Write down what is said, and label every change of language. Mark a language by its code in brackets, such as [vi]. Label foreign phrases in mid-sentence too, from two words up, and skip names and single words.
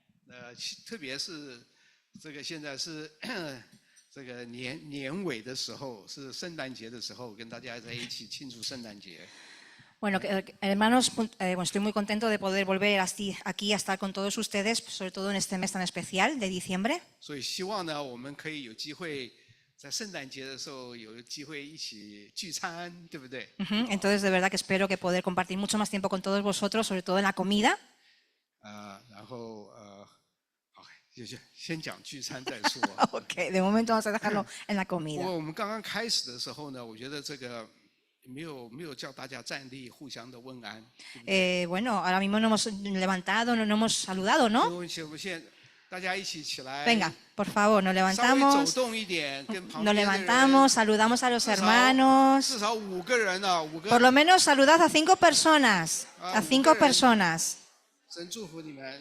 [zh] 特别是这个现在是这个年尾的时候，是圣诞节的时候，跟大家在一起庆祝圣诞节。 [es] Bueno, hermanos, bueno, estoy muy contento de poder volver aquí a estar con todos ustedes, sobre todo en este mes tan especial de diciembre. [zh] 所以希望呢，我们可以有机会在圣诞节的时候有机会一起聚餐，对不对？ [es] Entonces, de verdad que espero que poder compartir mucho más tiempo con todos vosotros, sobre todo en la comida. [zh] 然后好，就先讲聚餐再说。 [es] Ok, de momento vamos a dejarlo en la [zh] 不 [es] comida. [zh] 过我们刚刚开始的时候呢，我觉得这个没有叫大家站立，互相的问安。 [es] Bueno, ahora mismo nos hemos levantado, no nos hemos saludado, ¿no? [zh] 我们现大家一起起来。 [es] Venga, por favor, nos [zh] 稍微走 [es] levantamos, [zh] 动一点，跟旁 [es] nos [zh] 边的人 [es] levantamos, saludamos a los hermanos. [zh] 至少5个人呢，5 [es] Por [zh] 个。 [es] lo menos saludad a 5 personas, a 5 personas. [zh] 神祝福你们。